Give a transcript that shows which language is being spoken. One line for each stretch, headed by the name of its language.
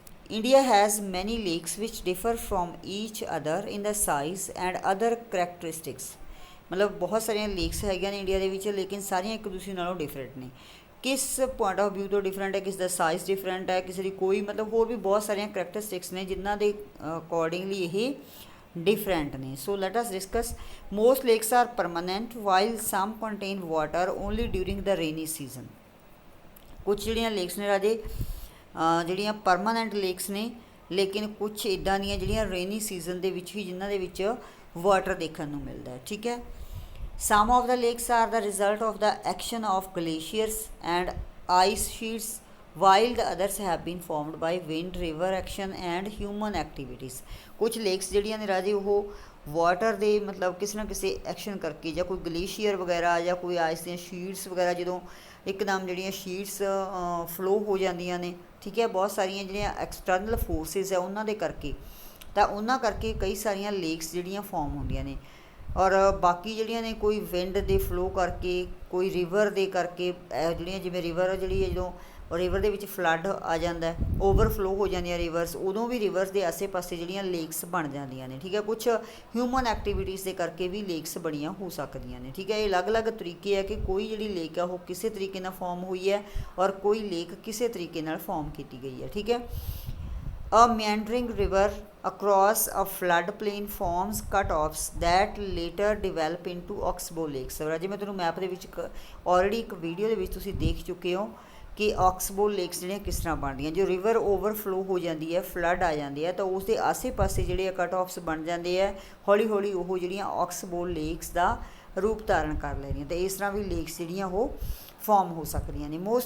English: India has many lakes which differ from each other in the size and other characteristics.
Punjabi: ਮਤਲਬ ਬਹੁਤ ਸਾਰੀਆਂ lakes ਹੈਗੀਆਂ ਨੇ ਇੰਡੀਆ ਦੇ ਵਿੱਚ, ਲੇਕਿਨ ਸਾਰੀਆਂ ਇੱਕ ਦੂਸਰੇ ਨਾਲੋਂ ਡਿਫਰੈਂਟ ਨੇ। ਕਿਸ ਪੁਆਇੰਟ ਆਫ ਵਿਊ ਤੋਂ ਡਿਫਰੈਂਟ ਹੈ? ਕਿਸ ਦਾ ਸਾਈਜ਼ ਡਿਫਰੈਂਟ ਹੈ, ਕਿਸੇ ਦੀ ਕੋਈ ਮਤਲਬ ਹੋਰ ਵੀ ਬਹੁਤ ਸਾਰੀਆਂ ਕਰੈਕਟਰਿਸਟਿਕਸ ਨੇ ਜਿਨ੍ਹਾਂ ਦੇ ਅਕੋਰਡਿੰਗਲੀ ਇਹ different ਨੇ।
English: so let us discuss. most lakes are permanent while some contain water only during the rainy season.
Punjabi: ਕੁਛ ਜਿਹੜੀਆਂ ਲੇਕਸ ਨੇ ਰਾਜੇ ਜਿਹੜੀਆਂ ਪਰਮਾਨੈਂਟ ਲੇਕਸ ਨੇ, ਲੇਕਿਨ ਕੁਛ ਇੱਦਾਂ ਦੀਆਂ ਜਿਹੜੀਆਂ ਰੇਨੀ ਸੀਜ਼ਨ ਦੇ ਵਿੱਚ ਹੀ ਜਿਨ੍ਹਾਂ ਦੇ ਵਿੱਚ ਵਾਟਰ ਦੇਖਣ ਨੂੰ ਮਿਲਦਾ ਹੈ। ਠੀਕ ਹੈ,
English: some of the lakes are the result of the action of glaciers and ice sheets while the others have been formed by wind, river action and human activities.
Punjabi: ਕੁਛ ਲੇਕਸ ਜਿਹੜੀਆਂ ਨੇ ਰਾਜੇ ਉਹ ਵਾਟਰ ਦੇ ਮਤਲਬ ਕਿਸੇ ਨਾ ਕਿਸੇ ਐਕਸ਼ਨ ਕਰਕੇ, ਜਾਂ ਕੋਈ ਗਲੇਸ਼ੀਅਰ ਵਗੈਰਾ ਜਾਂ ਕੋਈ ਆਈਸ ਦੀਆਂ ਸ਼ੀਟਸ ਵਗੈਰਾ ਜਦੋਂ ਇੱਕਦਮ ਜਿਹੜੀਆਂ ਸ਼ੀਟਸ ਫਲੋ ਹੋ ਜਾਂਦੀਆਂ ਨੇ, ਠੀਕ ਹੈ, ਬਹੁਤ ਸਾਰੀਆਂ ਜਿਹੜੀਆਂ ਐਕਸਟਰਨਲ ਫੋਰਸਿਸ ਹੈ ਉਹਨਾਂ ਦੇ ਕਰਕੇ, ਤਾਂ ਉਹਨਾਂ ਕਰਕੇ ਕਈ ਸਾਰੀਆਂ ਲੇਕਸ ਜਿਹੜੀਆਂ ਫਾਰਮ ਹੁੰਦੀਆਂ ਨੇ। ਔਰ ਬਾਕੀ ਜਿਹੜੀਆਂ ਨੇ ਕੋਈ ਵਿੰਡ ਦੇ ਫਲੋ ਕਰਕੇ, ਕੋਈ ਰਿਵਰ ਦੇ ਕਰਕੇ, ਜਿਹੜੀਆਂ ਜਿਵੇਂ ਰਿਵਰ ਜਿਹੜੀ ਹੈ ਜਦੋਂ ਰਿਵਰ ਦੇ ਵਿੱਚ ਫਲੱਡ ਆ ਜਾਂਦਾ, ਓਵਰਫਲੋ ਹੋ ਜਾਂਦੀਆਂ ਰਿਵਰਸ, ਉਦੋਂ ਵੀ ਰਿਵਰਸ ਦੇ ਆਸੇ ਪਾਸੇ ਜਿਹੜੀਆਂ ਲੇਕਸ ਬਣ ਜਾਂਦੀਆਂ ਨੇ। ਠੀਕ ਹੈ, ਕੁਛ ਹਿਊਮਨ ਐਕਟੀਵਿਟੀਜ਼ ਦੇ ਕਰਕੇ ਵੀ ਲੇਕਸ ਬਣੀਆਂ ਹੋ ਸਕਦੀਆਂ ਨੇ। ਠੀਕ ਹੈ, ਇਹ ਅਲੱਗ-ਅਲੱਗ ਤਰੀਕੇ ਹੈ ਕਿ ਕੋਈ ਜਿਹੜੀ ਲੇਕ ਆ ਉਹ ਕਿਸੇ ਤਰੀਕੇ ਨਾਲ ਫਾਰਮ ਹੋਈ ਹੈ ਔਰ ਕੋਈ ਲੇਕ ਕਿਸੇ ਤਰੀਕੇ ਨਾਲ ਫਾਰਮ ਕੀਤੀ ਗਈ ਹੈ। ਠੀਕ ਹੈ,
English: a meandering river across a floodplain forms cut-offs that later develop into oxbow lakes.
Punjabi: ਰਾਜੇ ਮੈਂ ਤੁਹਾਨੂੰ ਮੈਪ ਦੇ ਵਿੱਚ ਆਲਰੇਡੀ ਇੱਕ ਵੀਡੀਓ ਦੇ ਵਿੱਚ ਤੁਸੀਂ ਦੇਖ ਚੁੱਕੇ ਹੋ ਕਿ ਆਕਸਬੋ ਲੇਕਸ ਜਿਹੜੀਆਂ ਕਿਸ ਤਰ੍ਹਾਂ ਬਣਦੀਆਂ। ਜੋ ਰਿਵਰ ਓਵਰਫਲੋ ਹੋ ਜਾਂਦੀ ਹੈ, ਫਲੱਡ ਆ ਜਾਂਦੀ ਹੈ, ਤਾਂ ਉਸ ਦੇ ਆਸੇ ਪਾਸੇ ਜਿਹੜੇ ਕਟ ਆਫਸ ਬਣ ਜਾਂਦੇ ਹੈ, ਹੌਲੀ ਹੌਲੀ ਉਹ ਜਿਹੜੀਆਂ ਆਕਸਬੋ ਲੇਕਸ ਦਾ ਰੂਪ ਧਾਰਨ ਕਰ ਲੈਂਦੀਆਂ, ਅਤੇ ਇਸ ਤਰ੍ਹਾਂ ਵੀ ਲੇਕਸ ਜਿਹੜੀਆਂ ਉਹ ਫਾਰਮ ਹੋ ਸਕਦੀਆਂ ਨੇ।